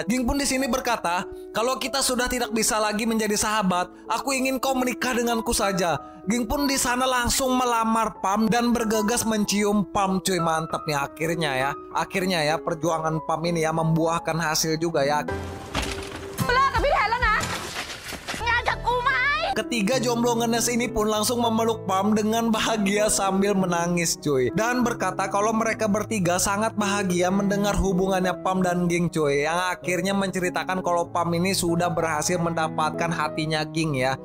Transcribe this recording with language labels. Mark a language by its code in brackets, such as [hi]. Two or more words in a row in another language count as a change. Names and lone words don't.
[id] Ging pun di sini berkata, kalau kita sudah tidak bisa lagi menjadi sahabat, aku ingin kau menikah denganku saja. Ging pun di sana langsung melamar Pam dan bergegas mencium Pam cuy. Mantap nih akhirnya ya perjuangan Pam ini ya membuahkan hasil juga ya. [th] เลิกกับพี่แทนแล้วนะงานกับกูไหม [id] Ketiga jomblo ngenes ini pun langsung memeluk Pam dengan bahagia sambil menangis cuy. Dan berkata kalau mereka bertiga sangat bahagia mendengar hubungannya Pam dan Ging cuy. Yang akhirnya menceritakan kalau Pam ini sudah berhasil mendapatkan hatinya Ging ya.